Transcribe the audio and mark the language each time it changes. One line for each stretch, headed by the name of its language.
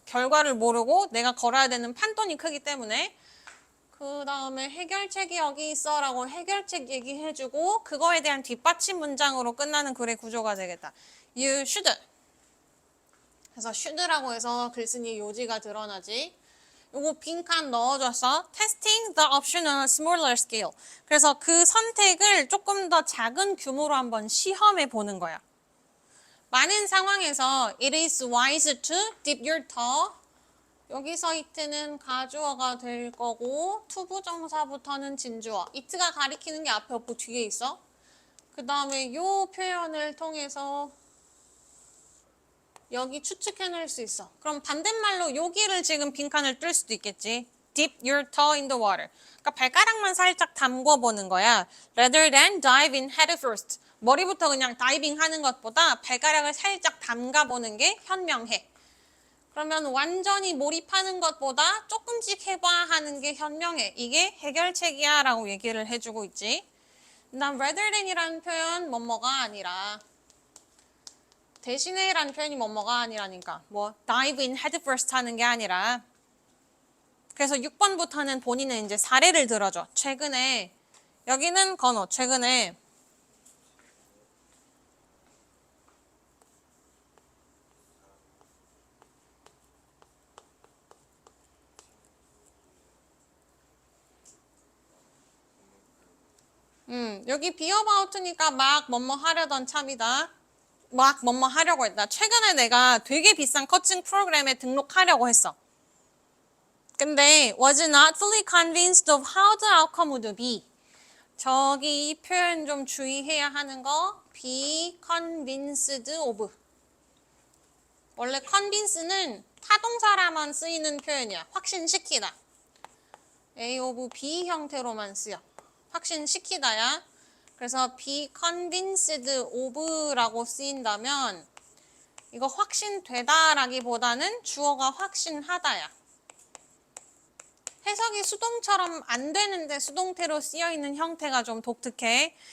Korean: 결과를 모르고 내가 걸어야 되는 판돈이 크기 때문에 그 다음에 해결책이 여기 있어 라고 해결책 얘기해주고 그거에 대한 뒷받침 문장으로 끝나는 글의 구조가 되겠다.
English: You should.
Korean: 그래서 should라고 해서 글쓴이의 요지가 드러나지. 요거 빈칸 넣어줘서
English: testing the option on a smaller scale.
Korean: 그래서 그 선택을 조금 더 작은 규모로 한번 시험해 보는 거야. 많은 상황에서
English: it is wise to dip your toe.
Korean: 여기서 it는 가주어가 될 거고 투부정사부터는 진주어. it가 가리키는 게 앞에 없고 뒤에 있어. 그 다음에 이 표현을 통해서 여기 추측해낼 수 있어. 그럼 반대말로 여기를 지금 빈칸을 뜰 수도 있겠지.
English: Dip your toe in the water.
Korean: 그러니까 발가락만 살짝 담궈보는 거야.
English: Rather than dive in head first.
Korean: 머리부터 그냥 다이빙 하는 것보다 발가락을 살짝 담가보는 게 현명해. 그러면 완전히 몰입하는 것보다 조금씩 해봐 하는 게 현명해. 이게 해결책이야 라고 얘기를 해주고 있지. 난 rather than이라는 표현 뭐뭐가 아니라 대신에 라는 표현이 뭐뭐가 아니라니까 뭐
English: dive in head first
Korean: 하는 게 아니라 그래서 6번부터는 본인은 이제 사례를 들어줘. 최근에 여기는 건호 최근에 여기 be about니까 막 뭐뭐 하려던 참이다. 막 뭐뭐 하려고 했다. 최근에 내가 되게 비싼 코칭 프로그램에 등록하려고 했어.
English: 근데 was not fully convinced of how the outcome would be.
Korean: 저기 이 표현 좀 주의해야 하는 거 be convinced of. 원래 convince는 타동사라만 쓰이는 표현이야. 확신시키다. A of B 형태로만 쓰여. 확신시키다야. 그래서 be convinced of라고 쓰인다면 이거 확신되다라기보다는 주어가 확신하다야. 해석이 수동처럼 안 되는데 수동태로 쓰여있는 형태가 좀 독특해.